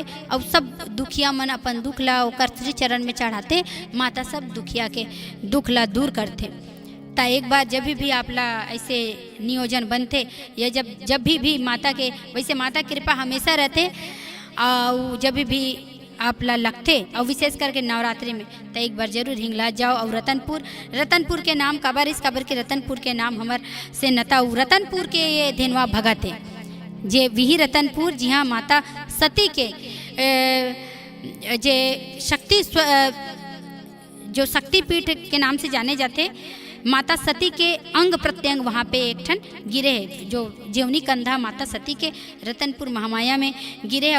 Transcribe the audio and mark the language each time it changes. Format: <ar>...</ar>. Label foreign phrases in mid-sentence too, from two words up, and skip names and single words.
<hne>और सब दुखिया मन अपन दुख ला ओकर श्री चरण में चढ़ाते, माता सब दुखिया के दुख ला दूर करते। ता एक बार जब भी आपला ऐसे नियोजन बनते या जब भी माता के वैसे माता कृपा हमेशा रहते और जब भी आप ला लगते और विशेष करके नवरात्रि में तो एक बार जरूर हिंगलाज जाओ। और रतनपुर के नाम काबर के रतनपुर के नाम हमार से नता रतनपुर के ये धेनवा भगत है जे विही रतनपुर जी हाँ माता सती के जे शक्ति जो शक्तिपीठ के नाम से जाने जाते माता सती के अंग प्रत्यंग वहाँ पे एक ठन गिरे है जो जीवनी कंधा माता सती के रतनपुर महामाया में गिरे है।</hne>